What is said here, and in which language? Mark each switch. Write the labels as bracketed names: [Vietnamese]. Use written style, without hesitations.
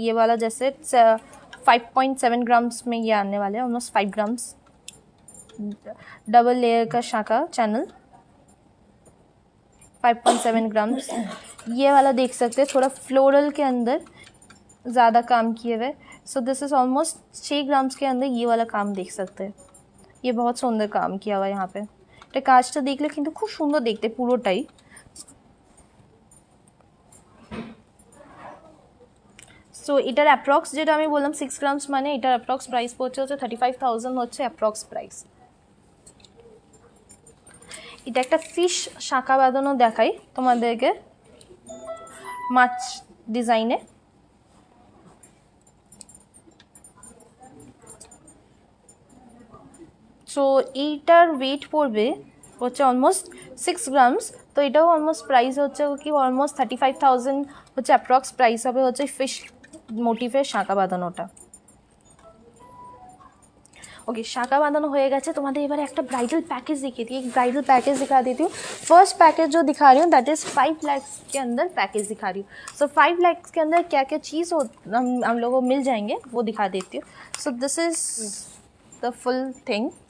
[Hindi] ये वाला जैसे 5.7 ग्राम्स में ये आने वाले हैं, ऑलमोस्ट 5 ग्राम्स डबल लेयर का शाखा चैनल 5.7 ग्राम्स। ये वाला देख सकते हैं, थोड़ा फ्लोरल के अंदर ज़्यादा काम किए हुए। [English] so this is almost [Hindi] 6 grams के अंदर ये वाला काम देख सकते हैं। ये बहुत सुंदर काम किया हुआ है यहाँ पे। [Bangla] এটা কাজটা দেখলে কিন্তু খুব সুন্দর দেখতে পুরোটাই। সো এটার অ্যাপ্রক্স যেটা আমি বললাম 6 গ্রামস মানে এটার অ্যাপ্রক্স প্রাইস পড়ছে হচ্ছে 35,000 হচ্ছে অ্যাপ্রক্স প্রাইস। এটা একটা ফিশ শাঁখা বাঁধানো দেখাই তোমাদেরকে মাছ ডিজাইনে। সো এইটার ওয়েট পড়বে হচ্ছে অলমোস্ট 6 গ্রামস। তো এটাও অলমোস্ট প্রাইস হচ্ছে কি অলমোস্ট 35,000 হচ্ছে অ্যাপ্রক্স প্রাইস হবে হচ্ছে ফিশ মোটিভের শাঁখা বাঁধানোটা। [Hindi] ओके शाखा बांधना हो गया। तुम्हारे एबारे एक ब्राइडल पैकेज दिखी थी, एक ब्राइडल पैकेज दिखा देती हूँ। फर्स्ट पैकेज जो दिखा रही हूँ [English] that is [Hindi] 5 लाख के अंदर पैकेज दिखा रही हूँ। सो 5 लाख के अंदर क्या क्या चीज़ हो हम लोगों को मिल जाएंगे वो दिखा देती हूँ। [English] So this is the full thing.